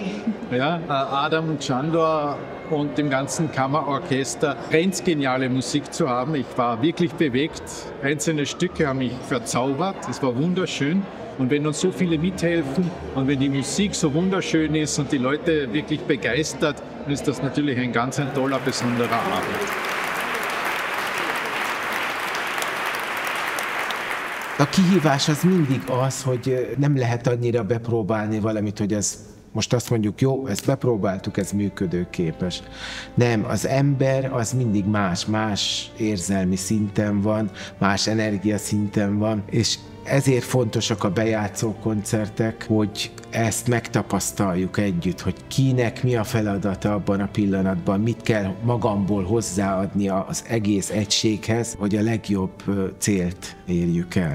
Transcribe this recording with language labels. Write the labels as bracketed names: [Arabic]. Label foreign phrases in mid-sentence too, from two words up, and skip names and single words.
[German] Ja, Adam Csándor und dem ganzen Kammerorchester grenzgeniale Musik zu haben. Ich war wirklich bewegt. Einzelne Stücke haben mich verzaubert. Es war wunderschön. Und wenn uns so viele mithelfen und wenn die Musik so wunderschön ist und die Leute wirklich begeistert, dann ist das natürlich ein ganz toller, besonderer Abend. [Hungarian] A kihívás az mindig az, hogy nem lehet annyira bepróbálni valamit, hogy ez most azt mondjuk, jó, ezt bepróbáltuk, ez működőképes. Nem, az ember az mindig más érzelmi szinten van, más energiaszinten van, és ezért fontosak a bejátszó koncertek, hogy ezt megtapasztaljuk együtt, hogy kinek mi a feladata abban a pillanatban, mit kell magamból hozzáadni az egész egységhez, hogy a legjobb célt érjük el.